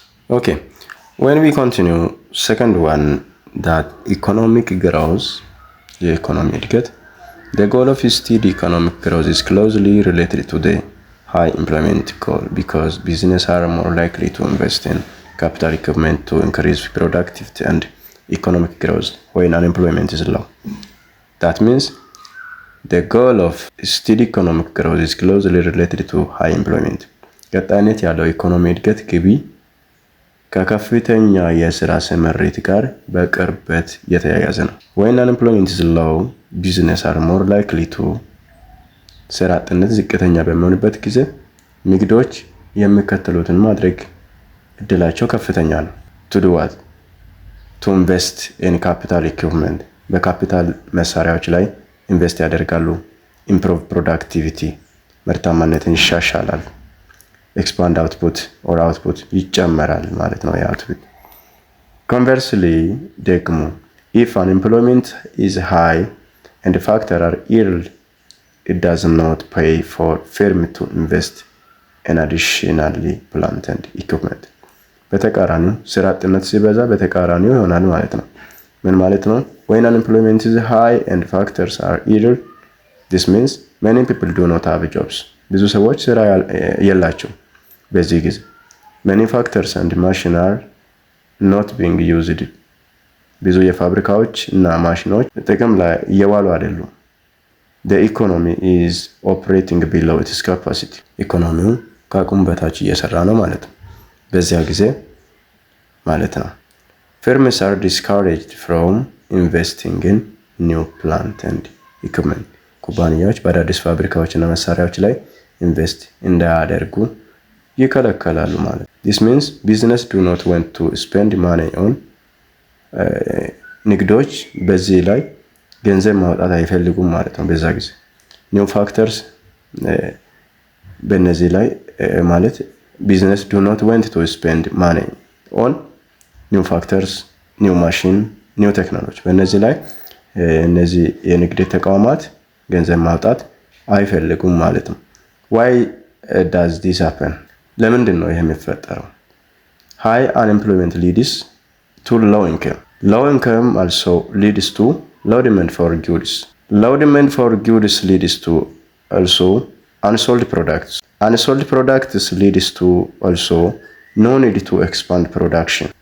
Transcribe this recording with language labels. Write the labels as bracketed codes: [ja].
[en] Okay. When we continue, second one, that economic growth, the economic እድገት, the goal of steady economic growth is closely related to the high employment goal because businesses are more likely to invest in capital equipment to increase productivity and economic growth when unemployment is low. That means the goal of steady economic growth is closely related to high employment. [am] ቀጣይነት ያለው ኢኮኖሚ እድገት ግቢ ከከፍተኛ የስራ ስምሪት ጋር በቅርበት የተያያዘ ነው። [en] When unemployment is low, businesses are more likely to [am] ስራ አጥነት ዝቅተኛ በሚሆንበት ጊዜ ንግዶች የሚከተሉትን ማድረግ እድላቸው ከፍተኛ ነው። [en] To do what? To invest in capital equipment. [am] በካፒታል መሳሪያዎች ላይ ኢንቨስት ያደርጋሉ። [en] Improve productivity. [am] ምርታማነትን ይሻሻላል። [en] Expand output [am] ይጨመራል ማለት ነው output. [en] Conversely ደግሞ if unemployment is high and factors are ill, it does not pay for firm to invest in additionally plant and equipment. [am] በተቃራኒው ስራ አጥነት ሲበዛ በተቃራኒው ይሆናል ማለት ነው። ምን ማለት ነው? [en] When unemployment is high and factors are ill, this means many people do not have jobs. [am] ብዙ ሰዎች ስራ የላቸው። በዚህ ጊዜ [en] many factors and machines are not being used. [am] ብዙ የፋብሪካዎች እና ማሽኖች ጥቅም ላይ እየዋሉ አይደሉም። [en] The economy is operating below its capacity. [am] ኢኮኖሚው ከአቅሙ በታች እየሰራ ነው ማለት ነው። በዚያ ጊዜ ማለት ነው [en] firms are discouraged from investing in new plant and equipment. [am] ኩባንያዎች በአዳዲስ ፋብሪካዎች እና መሳሪያዎች ላይ ኢንቨስት እንዳያደርጉ ይከለከላሉ ማለት ነው። [en] This means business do not want to spend money on [am] ንግዶች በዚህ ላይ ገንዘብ ማውጣት አይፈልጉም ማለት ነው። በዛ ጊዜ new factors በእነዚህ ላይ ማለት [en] business do not want to spend money on new factors, new machine, new technology. [am] በእነዚህ ላይ እነዚህ የንግድ ተቋማት ገንዘብ ማውጣት አይፈልጉም ማለት ነው። [en] Why does this happen? [am] ለምንድን ነው ይሄ የሚፈጠረው? [en] High unemployment leads to low income. Low income also leads to low demand for goods. Low demand for goods leads to also unsold products. Unsold products leads to also no need to expand production.